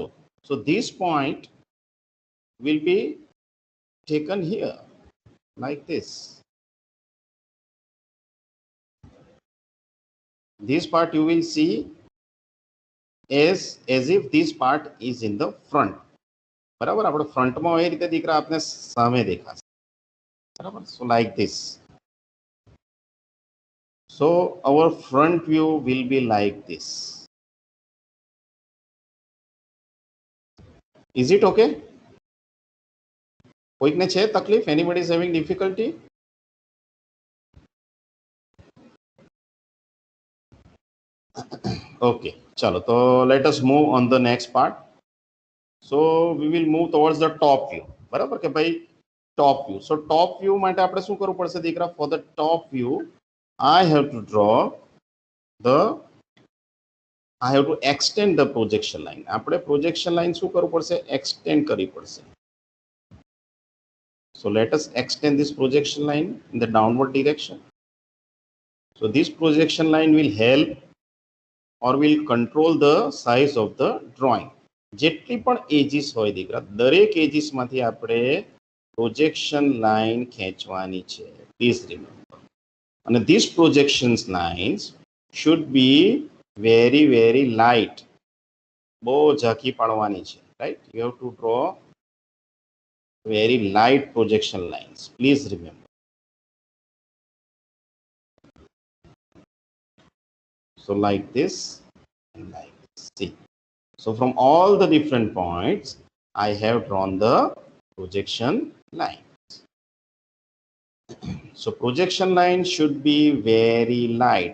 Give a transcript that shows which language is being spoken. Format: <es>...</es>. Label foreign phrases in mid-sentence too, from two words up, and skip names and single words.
<en>So this point will be taken here like this. This part you will see as if this part is in the front.</en> <gu>બરાબર, આપણે ફ્રન્ટમાં એ રીતે દીકરા આપને સામે દેખાશે. બરાબર,</gu> <en>so like this. So our front view will be like this. Is it okay?</en> <gu>કોઈકને છે તકલીફ?</gu> <en>anybody is having difficulty? Okay, chalo. So let us move on the next part. So we will move towards the top view.</en> <gu>બરાબર કે ભાઈ</gu> <en>top view. So top view</en> <gu>માટે આપણે શું કરવું પડશે દીકરા?</gu> <en>For the top view, I have to draw the I have to extend the projection line.</en> <gu>આપણે</gu> <en>projection line</en> <gu>શું કરવું પડશે? Extend કરવી પડશે.</gu> <en>So let us extend this projection line in the downward direction. So this projection line will help or will control the size of the drawing.</en> <gu>જેટલી પણ એજીસ હોય દીકરા, દરેક એજીસમાંથી આપણે</gu> <en>projection line</en> <gu>ખેંચવાની છે.</gu> <en>please remember. અને this projections lines should be very very light.</en> <gu>બહુ ઝાંખી પાડવાની છે.</gu> <en>right, you have to draw very light projection lines. please remember. So like this and like this. See. So from all the different points, I have drawn the projection lines. So projection line should be very light.</en>